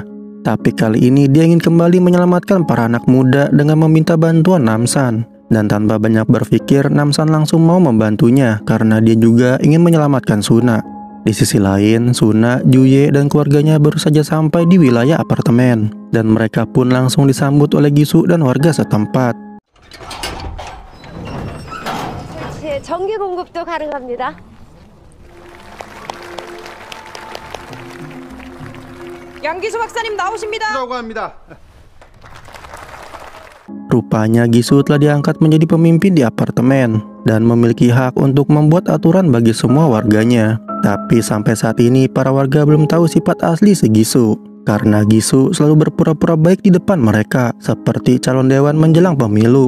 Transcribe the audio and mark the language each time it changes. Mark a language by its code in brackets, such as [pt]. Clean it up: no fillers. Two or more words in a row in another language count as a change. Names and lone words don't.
[id] Tapi kali ini dia ingin kembali menyelamatkan para anak muda dengan meminta bantuan Namsan. Dan tanpa banyak berpikir, Namsan langsung mau membantunya karena dia juga ingin menyelamatkan Suna. Di sisi lain, Suna, Juye, dan keluarganya baru saja sampai di wilayah apartemen. Dan mereka pun langsung disambut oleh Gisu dan warga setempat. [ko] 전기 공급도 가능합니다. 양기수 박사님 나오십니다. 라고 합니다. [id] Rupanya Gisu telah diangkat menjadi pemimpin di apartemen dan memiliki hak untuk membuat aturan bagi semua warganya. Tapi sampai saat ini para warga belum tahu sifat asli si Gisu, karena Gisu selalu berpura-pura baik di depan mereka seperti calon dewan menjelang pemilu.